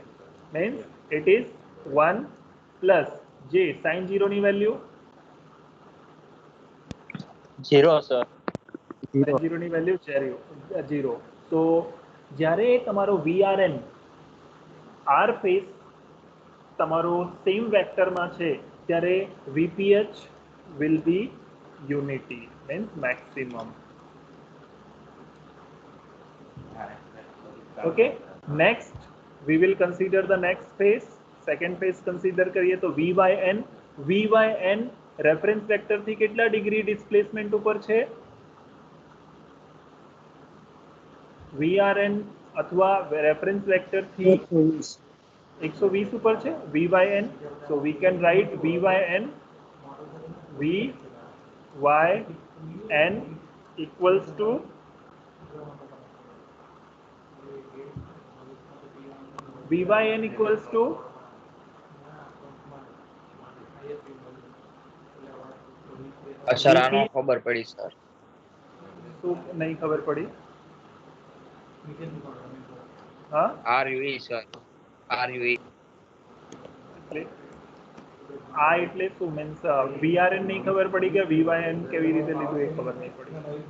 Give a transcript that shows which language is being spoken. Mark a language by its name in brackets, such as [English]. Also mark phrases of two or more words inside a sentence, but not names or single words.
[English] means it is 1 plus j sin 0 ની વેલ્યુ [Gujarati] 0 સર. sin 0 ની વેલ્યુ 0. તો જ્યારે તમારો VRN R ફેઝ તમારો સેમ વેક્ટરમાં છે, ત્યારે [English] VPH will be unity means maximum. Okay, next we will consider the next phase. Second phase consider [Gujarati] કરીએ તો vyn. vyn [English] reference vector [Gujarati] થી કેટલા ડિગ્રી ડિસ્પ્લેસમેન્ટ ઉપર છે? vrn અથવા [English] reference vector [Gujarati] થી 120 ઉપર છે vyn. [English] so we can write vyn vyn equals to vyn equals to [Gujarati] સર આનો ખબર પડી સર. શું નહીં ખબર પડી? હા, RUE સર, RUE. એટલે આ એટલે શું મીન્સ vrn નહીં ખબર પડી કે vyn કેવી રીતે લીધું એ ખબર નહીં પડી.